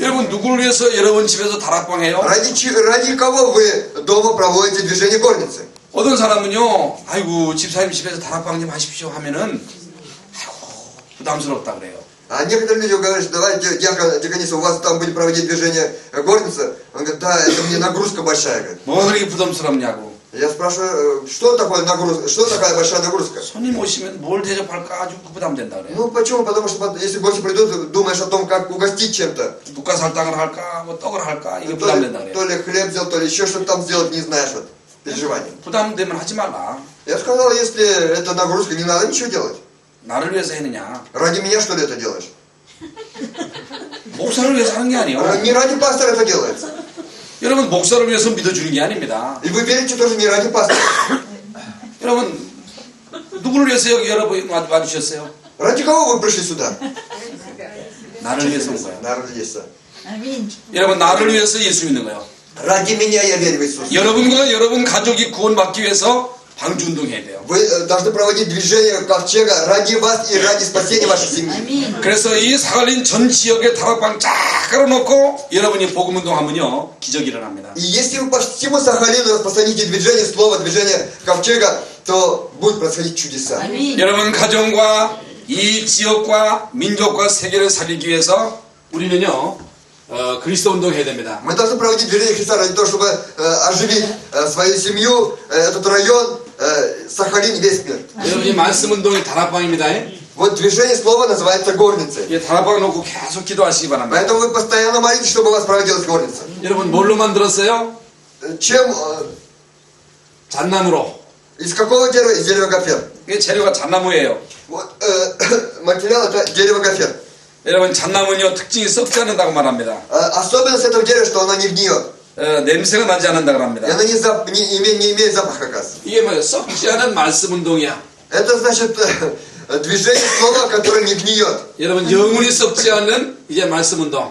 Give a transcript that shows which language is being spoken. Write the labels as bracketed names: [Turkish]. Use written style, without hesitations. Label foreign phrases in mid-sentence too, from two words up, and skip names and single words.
[Korean] 여러분 누구를 위해서 여러분 집에서 다락방 해요? [Russian] Ради кого вы дома проводите движение горницы? [Korean] 어떤 사람은요, 아이고 집사님 집에서 다락방 좀 하십시오 하면은 아이고 부담스럽다 그래요. [Russian] А некоторые люди говорят, что давайте, дьякониса, у вас там будет проводить движение горница. Он говорит, да, это мне нагрузка большая. Говорит. [Korean] 뭐 그렇게 부담스럽냐고. [Russian] Я спрашиваю, что такое нагрузка, что такая большая нагрузка? [Korean] 손님 오시면 뭘 대접할까 아주 부담된다 그래요. [Russian] Ну почему? Потому что если гости придут, думаешь о том, как угостить чем-то. [Korean] 묵가살탕을 할까, 뭐 떡을 할까 이게 [Russian] То [Korean] 부담된다 [Russian] ли, [Korean] 그래요. [Russian] то ли хлеб сделать, то ли еще что-то там сделать, не знаешь, вот, переживания. [Korean] 부담되면 하지 말라. [Russian] Я сказал, если это нагрузка, не надо ничего делать. [Korean] 나를 위해서 했느냐? [Russian] Ради меня, что ли, это делаешь? [Korean] 목사를 위해서 하는 게 아니에요. [Russian] Не ради пастора это делается. [Korean] 여러분 목사를 위해서 믿어주는 게 아닙니다. [Russian] И вы верите тоже не ради пастора. [Korean] 여러분 누구를 위해서 여기 여러분 와주셨어요? [Russian] Ради кого вы пришли сюда? [Korean] 나를 위해서 온 거예요. [Russian] Наверное, есть. [Korean] 아멘. 여러분 나를 위해서 예수 믿는 거예요. [Russian] Ради меня я верю в Иисуса. [Korean] 여러분과 여러분 가족이 구원받기 위해서 방주운동해야 돼요. [Russian] Вы должны проводить движение ковчега ради вас и ради спасения вашей семьи. [Korean] 아멘. 그래서 이 사갈린 전 지역에 다락방 쫙 깔아놓고 여러분이 복음운동하면요 기적이 일어납니다. [Russian] И если вы по всему Сахалину распространите движение слова, движение ковчега, то будут происходить чудеса. [Korean] 아멘. 여러분 가정과 이 지역과 민족과 세계를 살리기 위해서 우리는요 그리스도 운동해야 됩니다. [Russian] Мы должны проводить движение Христа ради того, чтобы оживить свою семью, этот район, Сахалин, весь мир. [Korean] 여러분이 말씀 운동이 다락방입니다. [Russian] Вот движение слова называется горницей. [Korean] 이 다락방 놓고 계속 기도하시기 바랍니다. [Russian] Поэтому вы постоянно молитесь, чтобы у вас проводилась горница. [Korean] 여러분 뭘로 만들었어요? [Russian] Чем? [Korean] 잣나무로. [Russian] Из какого дерева? Из дерева гофер. [Korean] 이게 재료가 잣나무예요. [Russian] Вот, материал это дерево гофер. [Korean] 여러분 잣나무는요 특징이 썩지 않는다고 말합니다. [Russian] Особенность этого дерева, что оно не гниет. [Korean] 냄새가 на지 않는다고 [Russian] И [Korean] 합니다. [Russian] оно не имеет запаха, как раз. [Korean] 이게 뭐예요? 썩지 않은 말씀 운동이야. [Russian] Это значит движение слова, которое не гниет. [Korean] 여러분 영원히 썩지 않는 이제 말씀 운동.